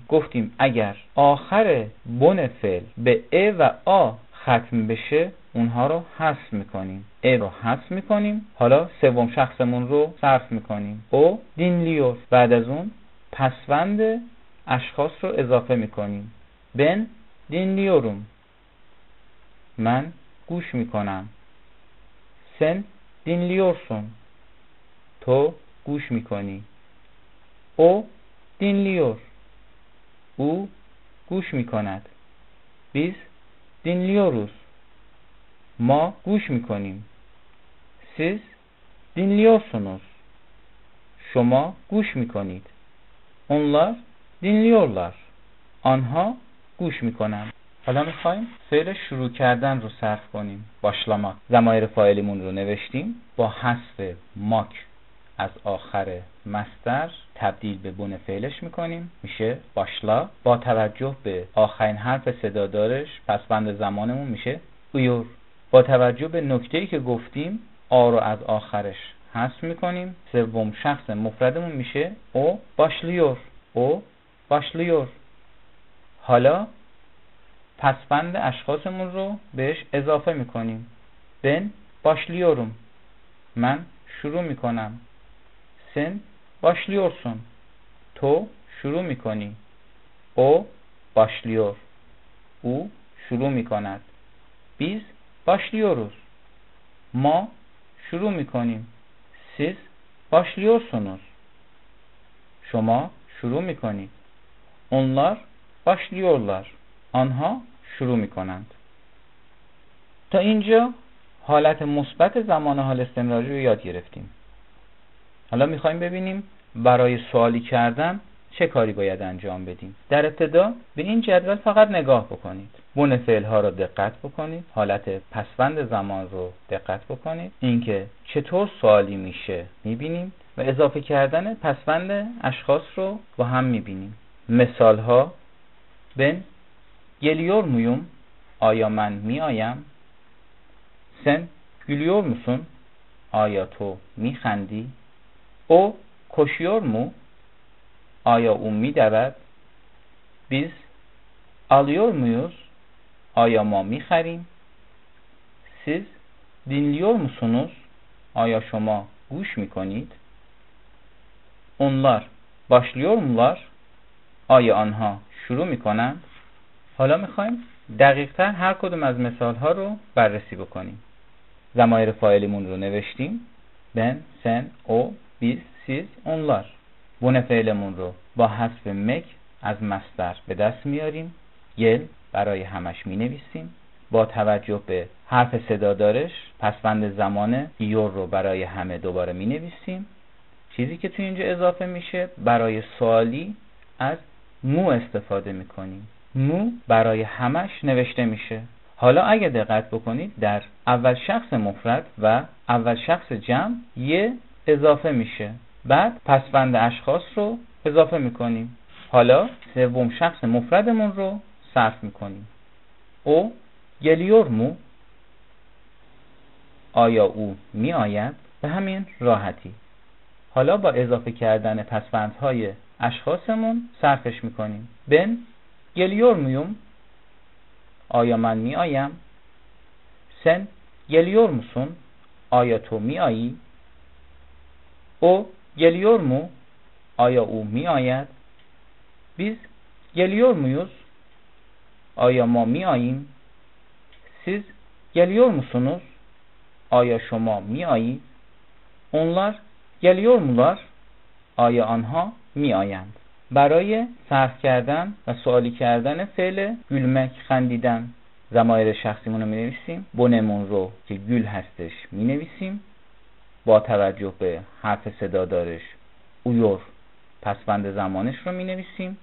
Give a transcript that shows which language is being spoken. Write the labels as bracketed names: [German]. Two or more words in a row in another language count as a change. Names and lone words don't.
[Persian] گفتیم اگر آخر بن فعل به ا و آ ختم بشه اونها رو حذف میکنیم. ا رو حذف میکنیم. حالا سوم شخصمون رو صرف میکنیم. [Turkish] o dinliyor. [Persian] بعد از اون پسوند اشخاص رو اضافه میکنیم. [Turkish] ben dinliyorum. [Persian] من گوش میکنم. [Turkish] sen dinliyorsun. [Persian] تو گوش میکنی. [Turkish] o dinliyor. [Persian] او گوش میکند. [Turkish] biz dinliyoruz. [Persian] ما گوش میکنیم. [Turkish] siz dinliyorsunuz. [Persian] شما گوش میکنید. [Turkish] onlar dinliyorlar. [Persian] آنها گوش میکنند. حالا میخوایم فعل شروع کردن رو صرف کنیم. başlamak. ضمایر فاعلیمون رو نوشتیم. با حذف ماک از آخر مصدر تبدیل به بن فعلش میکنیم. میشه başla. با توجه به آخرین حرف صدادارش پسوند زمانمون میشه uyur. با توجه به نکته‌ای که گفتیم آ رو از آخرش حذف میکنیم. سوم شخص مفردمون میشه [Turkish] o başlıyor. o başlıyor. [Persian] حالا پسوند اشخاصمون رو بهش اضافه میکنیم. [Turkish] ben başlıyorum. [Persian] من شروع میکنم. [Turkish] sen başlıyorsun. [Persian] تو شروع میکنی. [Turkish] o başlıyor. [Persian] او شروع میکند. [Turkish] biz başlıyoruz. [Persian] ما شروع میکنیم. [Turkish] siz başlıyorsunuz. [Persian] شما شروع میکنید. [Turkish] onlar başlıyorlar. [Persian] آنها شروع میکنند. تا اینجا حالت مثبت زمان حال استمراری رو یاد گرفتیم. حالا میخوایم ببینیم برای سوالی کردن چه کاری باید انجام بدیم. در ابتدا به این جدول فقط نگاه بکنید. بن فعل ها رو دقت بکنید. حالت پسوند زمان رو دقت بکنید. اینکه چطور سوالی میشه میبینیم و اضافه کردن پسوند اشخاص رو با هم میبینیم. مثال ها: [Turkish] ben geliyor muyum؟ [Persian] آیا من میآیم؟ [Turkish] sen gülüyor musun؟ [Persian] آیا تو میخندی؟ [Turkish] o koşuyor mu؟ [Persian] آیا او میدود؟ [Turkish] biz alıyor muyuz؟ [Persian] آیا ما میخریم؟ [Turkish] siz dinliyor musunuz؟ [Persian] آیا شما گوش میکنید؟ [Turkish] onlar başlıyor mular؟ [Persian] آیا آنها شروع میکنند؟ حالا میخوایم دقیق‌تر هر کدوم از مثال ها رو بررسی بکنیم. ضمایر فاعلیمون رو نوشتیم. [Turkish] ben, sen, o, biz, siz, onlar. [Persian] بن فعلمون رو با حذف مک از مصدر به دست میاریم. گل برای همش می نویسیم. با توجه به حرف صدادارش پسوند زمان یور رو برای همه دوباره می نویسیم. چیزی که تو اینجا اضافه میشه برای سوالی از مو استفاده میکنیم. مو برای همش نوشته میشه. حالا اگه دقت بکنید در اول شخص مفرد و اول شخص جمع یه اضافه میشه. بعد پسوند اشخاص رو اضافه میکنیم. حالا سوم شخص مفردمون رو صرف میکنیم. [Turkish] o geliyor mu? [Persian] آیا او می آید؟ به همین راحتی. حالا با اضافه کردن پسوندهای اشخاصمون صرفش میکنیم. [Turkish] ben geliyor muyum؟ [Persian] آیا من می آیم؟ [Turkish] sen geliyor musun؟ [Persian] آیا تو می آیی؟ [Turkish] o geliyor mu؟ [Persian] آیا او می آید؟ [Turkish] biz geliyor muyuz؟ [Persian] آیا ما می آییم؟ [Turkish] siz geliyor musunuz؟ [Persian] آیا شما می آیید؟ [Turkish] onlar geliyor mular؟ [Persian] آیا آنها می آیند؟ برای صرف کردن و سوالی کردن فعل گülmek خندیدن ضمایر شخصیمون رو می نویسیم. بنمون رو که گül هستش می نویسیم. با توجه به حرف صدادارش uyur پسوند زمانش رو می نویسیم.